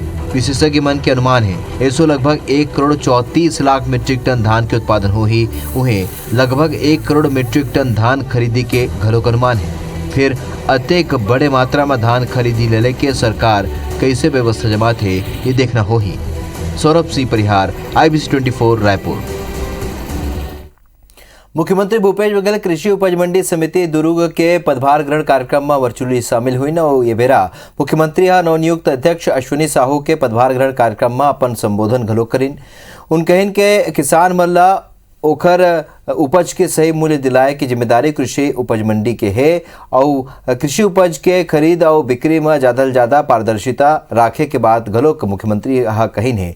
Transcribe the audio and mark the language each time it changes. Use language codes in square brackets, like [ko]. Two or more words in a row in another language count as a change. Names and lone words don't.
[hne] विशेषज्ञ मन के अनुमान है ऐसो लगभग 1 करोड़ 34 लाख मीट्रिक टन धान के उत्पादन हो ही उन्हें लगभग 1 करोड़ मीट्रिक टन धान खरीदी के घलोक अनुमान है। फिर अत्येक बड़े मात्रा में धान खरीदी ले के सरकार कैसे व्यवस्था जमात है ये देखना हो ही। सौरभ सिंह परिहार, IBC 24 रायपुर। मुख्यमंत्री भूपेश बघेल कृषि उपज मंडी समिति दुर्ग के पदभार ग्रहण कार्यक्रम में वर्चुअली शामिल हुई न। ये बेरा मुख्यमंत्री हा नवनियुक्त अध्यक्ष अश्विनी साहू के पदभार ग्रहण कार्यक्रम में अपन संबोधन घलो करीन। उन कहिन के किसान मन ला ओखर उपज के सही मूल्य दिलाए की जिम्मेदारी कृषि उपज मंडी के है और कृषि उपज के खरीद और बिक्री में ज्यादा पारदर्शिता राखे के बाद घलोक मुख्यमंत्री हा कहिन है।